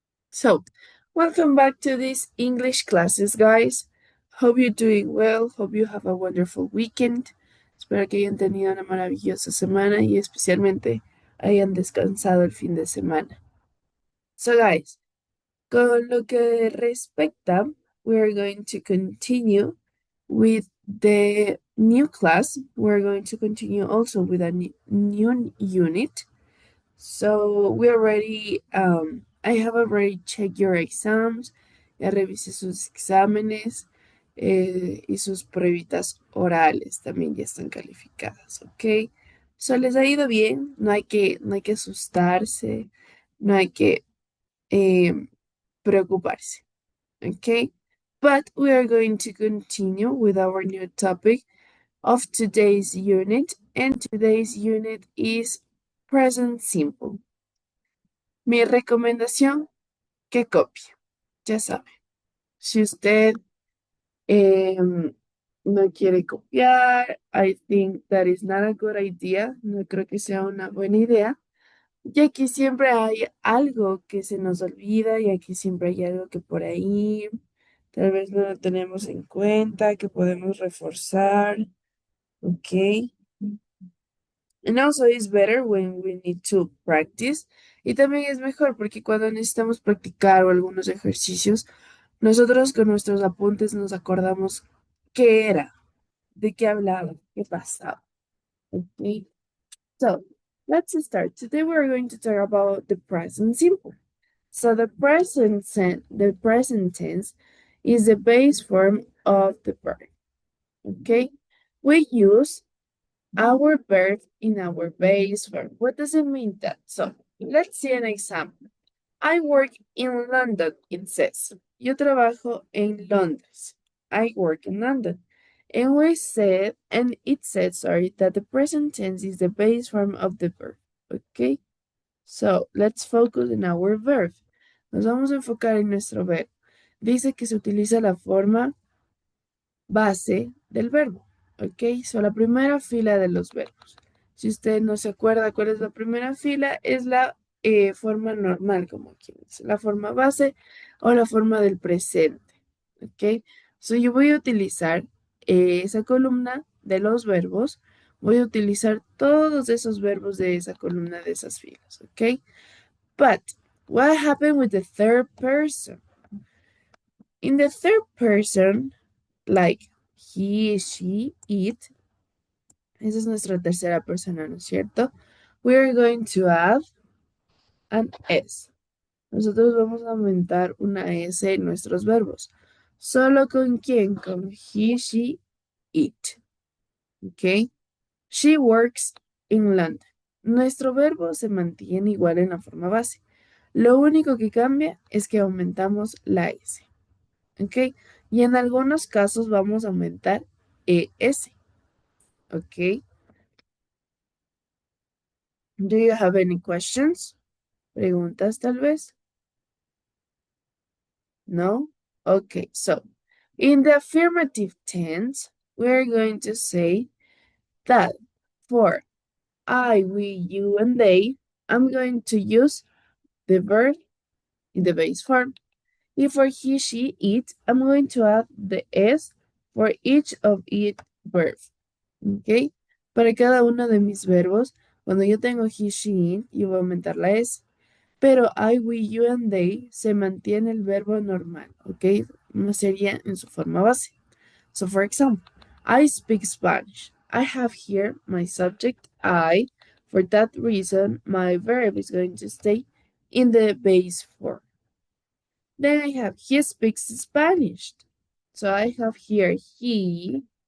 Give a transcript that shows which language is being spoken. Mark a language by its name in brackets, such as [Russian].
[English] So, welcome back to these English classes, guys. Hope you're doing well. Hope you have a wonderful weekend. [Spanish] Espero que hayan tenido una maravillosa semana y especialmente hayan descansado el fin de semana. [English] So, guys, [Spanish] con lo que respecta, [English] we're going to continue with the new class. We're going to continue also with a new unit. So we already, I have already checked your exams, [Spanish] ya revisé sus exámenes y sus pruebitas orales también ya están calificadas, ¿ok? So les ha ido bien, no hay que asustarse, no hay que em, preocuparse, ¿ok? [English] But we are going to continue with our new topic of today's unit, and today's unit is present simple. [Spanish] Mi recomendación, que copie. Ya sabe, si usted no quiere copiar, [English] I think that is not a good idea. [Spanish] No creo que sea una buena idea, ya que siempre hay algo que se nos olvida y aquí siempre hay algo que por ahí tal vez no lo tenemos en cuenta, que podemos reforzar, ¿ok? [English] And also it's better when we need to practice. [Spanish] Y también es mejor porque cuando necesitamos practicar o algunos ejercicios, nosotros con nuestros apuntes nos acordamos qué era, de qué hablaba, qué pasaba. [English] Okay. So let's start. Today we're going to talk about the present simple. So the present tense is the base form of the verb. Okay. We use our verb in our base verb. What does it mean that? So let's see an example. I work in London, it says. [Spanish] Yo trabajo en Londres. [English] I work in London. And it said, sorry, that the present tense is the base form of the verb. Okay? So let's focus on our verb. [Spanish] Nos vamos a enfocar en nuestro verbo. Dice que se utiliza la forma base del verbo. ¿Ok? So, la primera fila de los verbos. Si usted no se acuerda cuál es la primera fila, es la forma normal, como quien dice, la forma base o la forma del presente. ¿Ok? So, yo voy a utilizar esa columna de los verbos. Voy a utilizar todos esos verbos de esa columna de esas filas. ¿Ok? [English] But, what happened with the third person? In the third person, like he, she, it. [Spanish] Esa es nuestra tercera persona, ¿no es cierto? [English] We are going to add an S. [Spanish] Nosotros vamos a aumentar una S en nuestros verbos. ¿Solo con quién? Con he, she, it. ¿Ok? [English] She works in London. [Spanish] Nuestro verbo se mantiene igual en la forma base. Lo único que cambia es que aumentamos la S. ¿Ok? Y en algunos casos vamos a aumentar ES. ¿Ok? [English] Do you have any questions? [Spanish] ¿Preguntas tal vez? [English] No? Okay, so in the affirmative tense, we're going to say that for I, we, you, and they, I'm going to use the verb in the base form. If for he, she, it, I'm going to add the S for each of each verb. [Spanish] ¿Ok? Para cada uno de mis verbos, cuando yo tengo he, she, it, yo voy a aumentar la S. Pero I, we, you, and they se mantiene el verbo normal, ¿ok? No sería en su forma base. [English] So, for example, I speak Spanish. I have here my subject, I. For that reason, my verb is going to stay in the base form. Then I have he speaks Spanish. So I have here he.